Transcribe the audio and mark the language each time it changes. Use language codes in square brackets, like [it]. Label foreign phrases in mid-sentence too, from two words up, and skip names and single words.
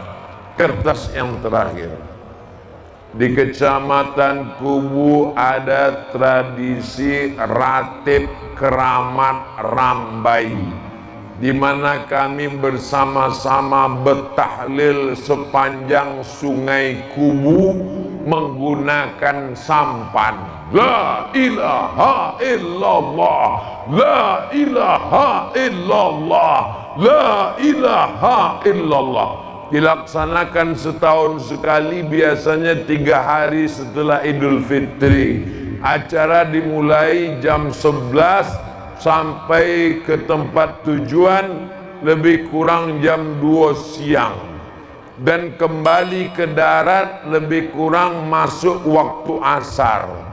[id] Kertas yang terakhir, di Kecamatan Kubu ada tradisi ratib keramat Rambai, di mana kami bersama-sama bertahlil sepanjang sungai Kubu menggunakan sampan. [ar] لا إله إلا الله، لا إله إلا الله، لا إله إلا الله. [id] Dilaksanakan setahun sekali, biasanya 3 hari setelah Idul Fitri. Acara dimulai jam 11 sampai ke tempat tujuan lebih kurang jam 2 siang, dan kembali ke darat lebih kurang masuk waktu asar.